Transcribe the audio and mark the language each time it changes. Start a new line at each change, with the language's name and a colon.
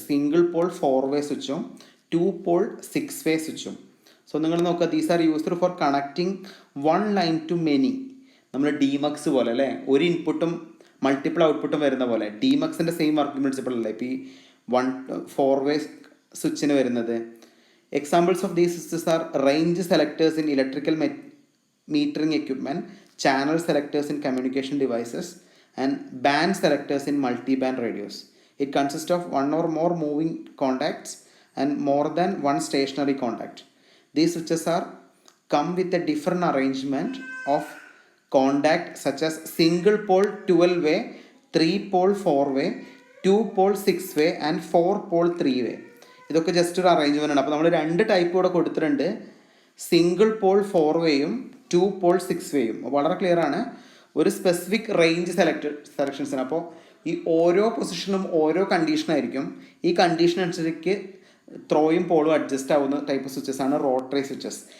Malayalam: Single pole 4 വേ സ്വിച്ചും 2 Paul 6 വേ സ്വിച്ചും. So നിങ്ങൾ നോക്കുക,
English: These are used for connecting 1 line to many.
Malayalam: നമ്മൾ ഡിമക്സ് പോലെ അല്ലേ, ഒരു ഇൻപുട്ടും മൾട്ടിപ്പിൾ ഔട്ട്പുട്ടും വരുന്ന പോലെ ഡിമക്സിൻ്റെ സെയിം വർക്കിംഗ് പ്രിൻസിപ്പിൾ അല്ലേ ഇപ്പോൾ ഈ 4 വേ സ്വിച്ചിന് വരുന്നത്.
English: Examples of these switches are range selectors in electrical metering equipment, channel selectors in communication devices, and band selectors in multi-band radios. It consists of 1 or more moving contacts and more than 1 stationary contact. These switches are come with a different arrangement of contact such as single pole 12 way, 3 pole 4 way, 2 pole 6 way and 4 pole 3 way.
Malayalam: ഇതൊക്കെ just ഒരു arrangement ആണ്. അപ്പോൾ നമ്മൾ 2 type ഇവിടെ കൊടുത്തിട്ടുണ്ട്, single pole 4 വേയും 2 Paul 6 വേയും. വളരെ clear ആണ്. ഒരു സ്പെസിഫിക് റേഞ്ച് സെലക്ഷൻസിന്. അപ്പോൾ ഈ ഓരോ പൊസിഷനും ഓരോ കണ്ടീഷനായിരിക്കും. ഈ കണ്ടീഷൻ അനുസരിച്ച് ത്രോയും പോളും അഡ്ജസ്റ്റ് ആവുന്ന ടൈപ്പ് സ്വിച്ചസ് ആണ് റോട്ടറി സ്വിച്ചസ്.